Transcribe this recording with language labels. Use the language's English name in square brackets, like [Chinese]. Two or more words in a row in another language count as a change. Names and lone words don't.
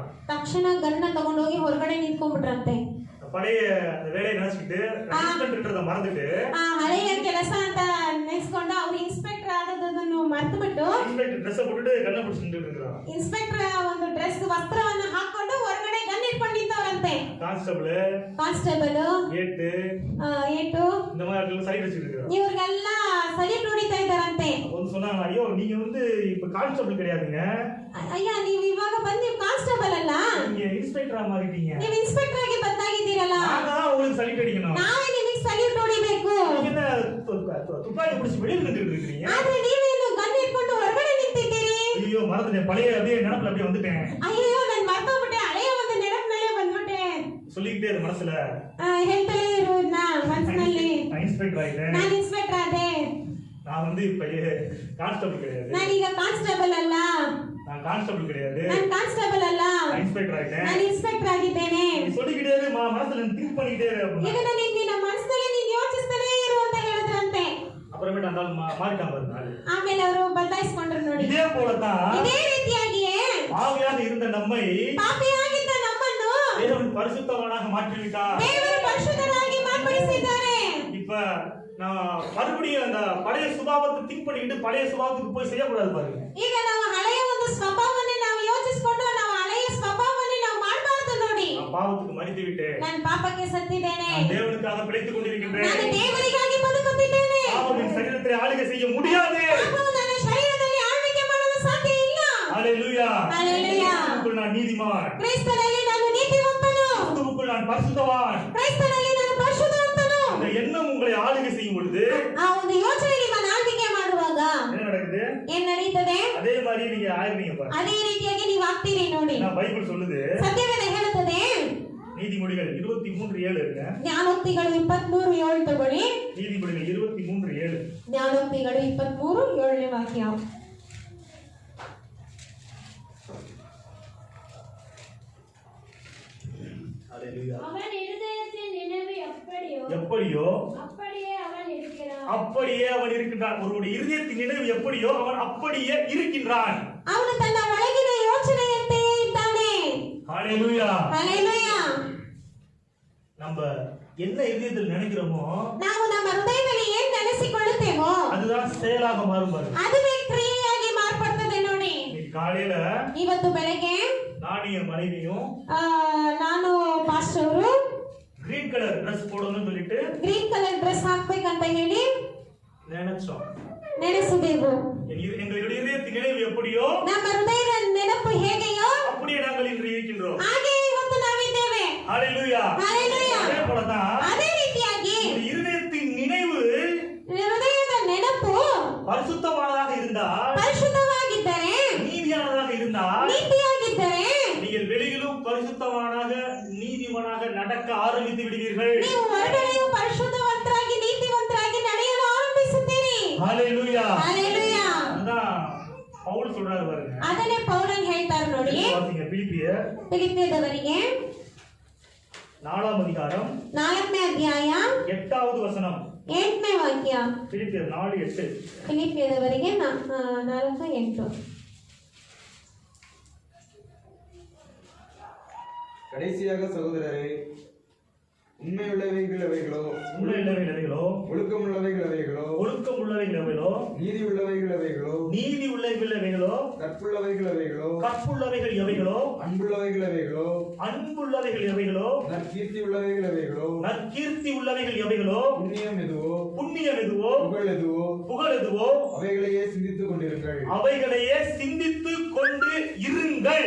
[Kannada] ತಕ್ಷಣ ಗನ್ನ ತಗೊಂಡೋಗಿ ಹೊರಗಡೆ ನಿಂತ್ಕೊಂಡ್ಬಿಟ್ರಂತೆ. [Tamil] பழைய வேலையை நினைச்சிட்டு இன்ஸ்பெக்ಟರ್ மறந்துட்டு [Kannada] ಆ ಹಳೆಯ ಕೆಲಸ ಅಂತ ನೆನೆಸ್ಕೊಂಡು ಅವ್ರು ಇನ್ಸ್ಪೆಕ್ಟರ್ ಆದದನ್ನು ಮರೆತುಬಿಟ್ಟು [Tamil] இன்ஸ்பெக்டர் ட்ரெஸ் போட்டுட்டு கண்ணை பிடிச்சு நின்னுட்டு இருக்கான். [Kannada] ಇನ್ಸ್ಪೆಕ್ಟರ್ ಒಂದು ಡ್ರೆಸ್ ವಸ್ತ್ರವನ್ನ ಹಾಕೊಂಡು ಹೊರಗಡೆ ಗನ್ ಇಟ್ಕೊಂಡು ನಿಂತವ್ರಂತೆ. ಕಾನ್ಸ್ಟೇಬಲ್ ಏಟು [Tamil] இந்த மாதிரி சைடு வச்சிட்டு இருக்கான். [Kannada] ಇವ್ರಿಗೆಲ್ಲ ಸಲ್ಯೂಟ್ ಹೊಡಿತಾ ಇದ್ದಾರಂತೆ. [Tamil] வந்து சொன்னாங்க, ஐயோ நீங்க வந்து இப்ப கான்ஸ்டபிள் கிடையாதுங்க, [Kannada] ಅಯ್ಯ ನೀವು ಇವಾಗ ಬಂದು ನೀವು ಕಾನ್ಸ್ಟೇಬಲ್ ಅಲ್ಲ, [Tamil] நீங்க இன்ஸ்பெக்டரா மாறிட்டீங்க, [Kannada] ನೀವು ಇನ್ಸ್ಪೆಕ್ಟರ್ ಆಗಿ ಬದಲಾಗಿದ್ದೀರಲ್ಲ, [Tamil] நாங்க உங்களுக்கு சல்யூட் அடிக்கணும், [Kannada] ನಾವೇ ನಿಮಗೆ ಸಲ್ಯೂಟ್ ಹೊಡಿಬೇಕು. [Tamil] நீங்க என்ன துப்பாக்கி பிடிச்சி வெளியில நின்னுட்டு இருக்கீங்க, [Kannada] ಆದ್ರೆ ನೀವೇನು ಗನ್ ಇಟ್ಕೊಂಡು ಹೊರಗಡೆ ನಿಂತಿದ್ದೀರಿ. [Tamil] ஐயೋ மறந்துட்டேன், பழைய அப்படியே நினைப்புல அப்படியே வந்துட்டேன், [Kannada] ಅಯ್ಯೋ ನಾನು ಮರ್ತೋಗ್ಬಿಟ್ಟೆ, ಹಳೆಯ ಒಂದು ನೆನಪಿನಲ್ಲೇ ಬಂದ್ಬಿಟ್ಟೆ [Tamil] சொல்லிக்கிட்டே இரு மனசுல, [Kannada] ಹೇಳ್ತಲೇ ಇರೋದ್ನ ಮನಸ್ಸಿನಲ್ಲಿ. [Tamil] நான் இன்ஸ்பெக்டர் ஆயிட்டேன், [Kannada] ನಾನು ಇನ್ಸ್ಪೆಕ್ಟರ್ ಆದೆ, [Tamil] நான் வந்து இப்ப கான்ஸ்டபிள் கிடையாது, [Kannada] ನಾನೀಗ ಕಾನ್ಸ್ಟೇಬಲ್ ಅಲ್ಲ, [Tamil] நான் கான்ஸ்டபிள் கிடையாது, [Kannada] ನಾನು ಕಾನ್ಸ್ಟೇಬಲ್ ಅಲ್ಲ, [Tamil] நான் இன்ஸ்பெக்டர் ஆயிட்டேன், [Kannada] ನಾನು ಇನ್ಸ್ಪೆಕ್ಟರ್ ಆಗಿದ್ದೇನೆ. [Tamil] நீ சொல்லிக்கிட்டே இரு, மனசுல திங்க் பண்ணிக்கிட்டே இரு அப்படின்னா. [Kannada] ಇದನ್ನ ನಿನ್ನ ಮನಸ್ಸಿನಲ್ಲಿ ನೀನು ಯೋಚಿಸ್ತಾನೇ ಇರು ಅಂತ ಹೇಳಿದ್ರಂತೆ. [Tamil] அப்புறமேட்டு அந்த மாறிட்டான் பாருங்க ஆளு. [Kannada] ಆಮೇಲೆ ಅವರು ಬದಲಾಯಿಸಿಕೊಂಡ್ರು ನೋಡಿ. [Tamil] இதே போலதான் [Kannada] ಇದೇ ರೀತಿಯಾಗಿಯೇ [Tamil] பாவியாக இருந்த நம்மை [Kannada] ಪಾಪಿಯಾಗಿದ್ದ ನಮ್ಮನ್ನು [Tamil] தேவன் பரிசுத்தவனாக மாற்றிவிட்டார். [Kannada] ದೇವರು ಪರಿಶುದ್ಧರಾಗಿ ಮಾರ್ಪಡಿಸಿದ್ದಾರೆ. [Tamil] இப்ப நான் மறுபடியும் அந்த பழைய சுபாவத்தை திங்க் பண்ணிக்கிட்டு பழைய சுபாவத்துக்கு போய் செய்யக்கூடாது பாருங்க. [Kannada] ಈಗ ನಾವು ಹಳೆಯ ಒಂದು ಸ್ವಭಾವವನ್ನೇ [Tamil] மரித்து விட்டேன். [Kannada] ನಾನು ಪಾಪಕ್ಕೆ ಸತ್ತಿದ್ದೇನೆ. [Tamil] நான் தேவனுக்காக பிழைத்துக் கொண்டிருக்கின்றேன். [Kannada] ನಾನು ದೇವರಿಗಾಗಿ ಬದುಕುತ್ತಿದ್ದೇನೆ. [Tamil] பாவம் என் சரீரத்தை ஆளுகை செய்ய முடியாது. [Kannada] ಪಾಪವು ನನ್ನ ಶರೀರದಲ್ಲಿ ಆಳ್ವಿಕೆ ಮಾಡಲು ಸಾಧ್ಯ ಇಲ್ಲ. [Tamil] ஹalleluya. ஹalleluya. கிறிஸ்துவுக்குள் நான் நீதிமான். [Kannada] ಕ್ರಿಸ್ತನಲ್ಲಿ ನಾನು ನೀತಿವಂತನು. [Tamil] கிறிஸ்துவுக்குள் நான் பரிசுத்தவான். [Kannada] ಕ್ರಿಸ್ತನಲ್ಲಿ ನಾನು ಪರಿಶುದ್ಧವಂತನು. [Tamil] இந்த எண்ணம் உங்களை ஆளுகை செய்யும் பொழுது [Kannada] ಆ ಒಂದು ಯೋಚನೆ ನಿಮ್ಮನ್ನು ಆಳ್ವಿಕೆ ಮಾಡುವಾಗ [Tamil] என்ன நடக்குது? [Kannada] ಏನ್ ನಡೀತದೆ? [Tamil] அதே மாதிரி நீங்க ஆயிருவீங்க பாருங்க. [Kannada] ಅದೇ ರೀತಿಯಾಗಿ ನೀವು ಆಗ್ತೀರಿ ನೋಡಿ. [Tamil] நான் பைபிள் சொல்லுது. [Kannada] ಸತ್ಯವೇದ ಹೇಳುತ್ತದೆ. [Tamil] நீதிமொழிகள் 23:7 இருக்கு. [Kannada] ಜ್ಞಾನೋಕ್ತಿಗಳು 23:7 ತಗೊಳ್ಳಿ. [Tamil] நீதிமொழிகள் 23:7. [Kannada] ಜ್ಞಾನೋಕ್ತಿಗಳು 23:7 ವಾಕ್ಯ. [Tamil] ஹalleluya. அவன் இருதயத்தின் நினைவு எப்படியோ அப்படியே அவன் இருக்கிறான். அப்படியே அவன் இருக்கின்றான். ஒருவருடைய இருதயத்தின் நினைவு எப்படியோ அவன் அப்படியே இருக்கின்றான். [Kannada] ಅವನು ತನ್ನ ಒಳಗಿನ ಯೋಚನೆಯಂತೆಯೇ ಇದ್ದಾನೆ. [Tamil] ஹalleluya. ஹalleluya. நம்ம என்ன இதயத்தில் நினைக்கிறோமோ [Kannada] ನಾವು ನಮ್ಮ ಹೃದಯದಲ್ಲಿ ಏನು ನೆನೆಸಿಕೊಳ್ಳುತ್ತೇವೋ [Tamil] அதுதான் செயலாக மாறும் பாருங்க. [Kannada] ಅದುವೇ ಕ್ರಿಯೆಯಾಗಿ ಮಾರ್ಪಡ್ತದೆ ನೋಡಿ. [Tamil] காலையில [Kannada] ಇವತ್ತು ಬೆಳಗ್ಗೆ [Tamil] நானும் என் மனைவியும் [Kannada] ನಾನು ಪಾಸ್ಟರ್ ಅವರು [English] green color dress [Tamil] போடணும்னு சொல்லிட்டு [English] green color dress [Kannada] ಹಾಕ್ಬೇಕಂತ ಹೇಳಿ [Tamil] நினைச்சோம். [Kannada] ನೆನೆಸಿದೆವು. [Tamil] எங்களுடைய இதயத்தின் நினைவு எப்படியோ [Kannada] ನಮ್ಮ ಹೃದಯದ ನೆನಪು ಹೇಗೆಯೋ [Tamil] அப்படியே நாங்கள் இன்று இருக்கின்றோம். [Kannada] ಹಾಗೆ ಇವತ್ತು ನಾವಿದ್ದೇವೆ. [Tamil] ஹalleluya. ஹalleluya. அதே போலதான் [Kannada] ಅದೇ ರೀತಿಯಾಗಿ [Tamil] இருதயத்தின் நினைவு [Kannada] ಹೃದಯದ ನೆನಪು [Tamil] பரிசுத்தமானதாக இருந்தால் [Kannada] ಪರಿಶುದ್ಧವಾಗಿದ್ದರೆ [Tamil] நீதியானதாக இருந்தால் [Kannada] ನೀತಿಯಾಗಿದ್ದರೆ [Tamil] நீங்கள் வெளியிலும் பரிசுத்தமானாக நீதிமானாக நடக்க ஆரம்பித்து விடுவீர்கள். [Kannada] ನೀವು ಹೊರಗಡೆಯೂ ಪರಿಶುದ್ಧವಂತರಾಗಿ ನೀತಿವಂತರಾಗಿ ನಡೆಯಲು ಆರಂಭಿಸುತ್ತೀರಿ. [Tamil] ஹalleluya. ஹalleluya. அதான் பவுல் சொல்றாரு பாருங்க. [Kannada] ಅದನ್ನೇ ಪೌಲನ್ ಹೇಳ್ತಾರೆ ನೋಡಿ. [Tamil] வாசிங்க பிலிப்பியர் [Kannada] ಫಿಲಿಪ್ಪಿಯದವರಿಗೆ [Tamil] 4ஆம் அதிகாரம் [Kannada] 4ನೇ ಅಧ್ಯಾಯ [Tamil] 8வது வசனம். [Kannada] 8ನೇ ವಾಕ್ಯ. [Tamil] பிலிப்பியர் 4:8. [Kannada] ಫಿಲಿಪ್ಪಿಯದವರಿಗೆ 4:8. [Tamil] கடைசியாக சகோதரரே, உண்மையுள்ளவைகள் எவைகளோ, ஒழுக்கம் உள்ளவைகள் எவைகளோ, நீதி உள்ளவைகள் எவைகளோ, கற்புள்ளவைகள் எவைகளோ, அன்புள்ளவைகள் எவைகளோ, நற்கீர்த்தி உள்ளவைகள் எவைகளோ, புண்ணியம் எதுவோ, புகழ் எதுவோ, அவைகளையே சிந்தித்துக் கொண்டு இருங்கள்.